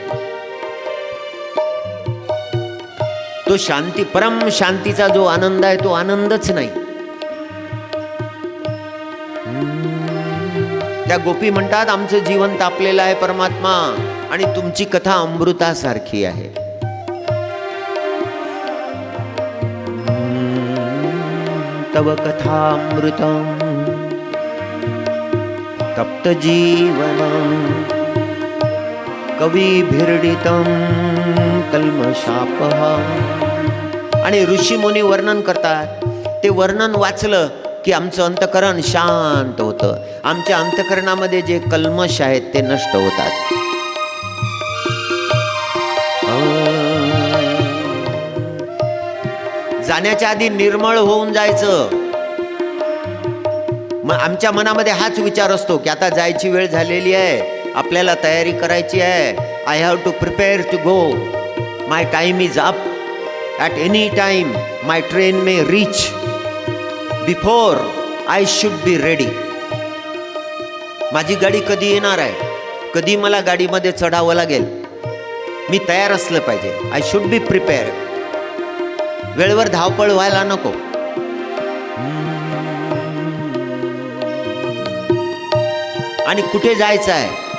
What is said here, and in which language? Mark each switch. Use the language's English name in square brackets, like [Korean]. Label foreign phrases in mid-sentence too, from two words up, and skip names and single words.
[Marathi] तो शांती, परम शांतीचा जो आनंद आहे तो आनंदच नाही. त्या गोपी म्हणतात आमचं जीवन तापलेलं आहे परमात्मा, आणि तुमची कथा अमृतासारखी आहे. [Sanskrit] तव कथामृतम तप्त जीवनम कविभिर्डितम कल्मषापः. [Marathi] आणि ऋषीमुनी वर्णन करतात. ते वर्णन वाचलं की आमचं अंतकरण शांत होतं. आमच्या अंतकरणामध्ये जे कल्मश आहेत ते नष्ट होतात. जाण्याच्या आधी निर्मळ होऊन जायचं. मग आमच्या मनामध्ये हाच विचार असतो की आता जायची वेळ झालेली आहे, आपल्याला तयारी करायची आहे. [English] I have to prepare to go. My time is up. At any time my train may reach before I should be ready. [Marathi] माझी गाडी कधी येणार आहे, कधी मला गाडीमध्ये चढावं लागेल, मी तयार असलं पाहिजे. [English] I should be prepare. [Marathi] वेळेवर धावपळ व्हायला नको. आणि कुठे जायचं आहे?